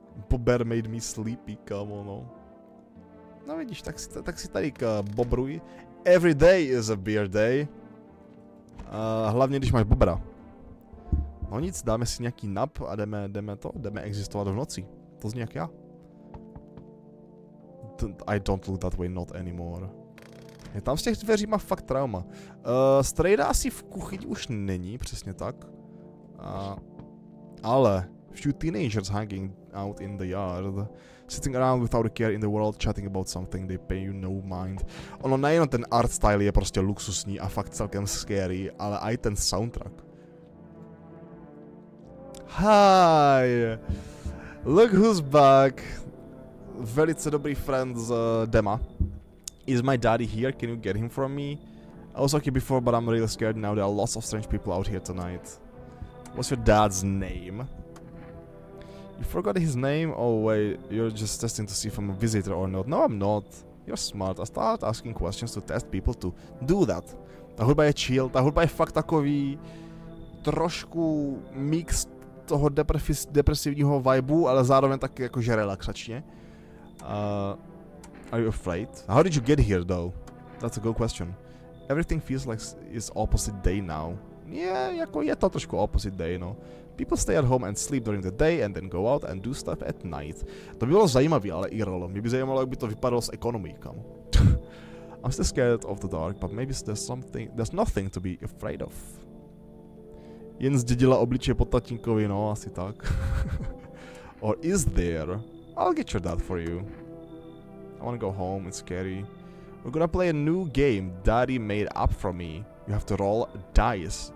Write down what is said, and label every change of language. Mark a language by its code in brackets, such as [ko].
[en] Bober made me sleepy, [cs] kámo, no. No vidíš, tak si tady bobruj. [en] Every day is a beer day. [cs] Hlavně když máš bobra. No nic, dáme si nějaký nap a jdeme existovat v noci. To zní jak já. [en] I don't look that way, not anymore. [cs] Je tam z těch dveří má fakt trauma. Strejda asi v kuchyni už není, přesně tak. Ale [en] few teenagers hanging out in the yard, sitting around without a care in the world, chatting about something they pay you no mind. [cs] Ono nejen ten art style je prostě luxusní a fakt celkem scary, ale i ten soundtrack. [en] Hi! Look who's back! [cs] Velice dobrý [en] friend [cs] z Dema. [en] Is my daddy here? Can you get him from me? I was okay before, but I'm really scared now. There are lots of strange people out here tonight. What's your dad's name? You forgot his name? Oh wait, you're just testing to see if I'm a visitor or not. No, I'm not. You're smart. I start asking questions to test people to do that. [cs] Ta hudba je chill, ta hudba je fakt takový trošku mix toho depresivního vibu, ale zároveň taky jakože relaxačně. [en] Are you afraid? How did you get here though? That's a good question. Everything feels like it's opposite day now. [cs] Yeah, jako je to trošku opposite day, no. [en] People stay at home and sleep during the day and then go out and do stuff at night. [cs] To by bylo zajímavé, ale IRL. Mě by zajímalo, jak by to vypadalo s ekonomií, kámo. [en] I'm still scared of the dark, but maybe there's nothing to be afraid of. [cs] Jen zdědila obličeje po tatínkovi, no, asi tak. [en] Or is there? I'll get your dad for you. I wanna go home, it's scary. We're gonna play a new game Daddy made up for me. You have to roll dice.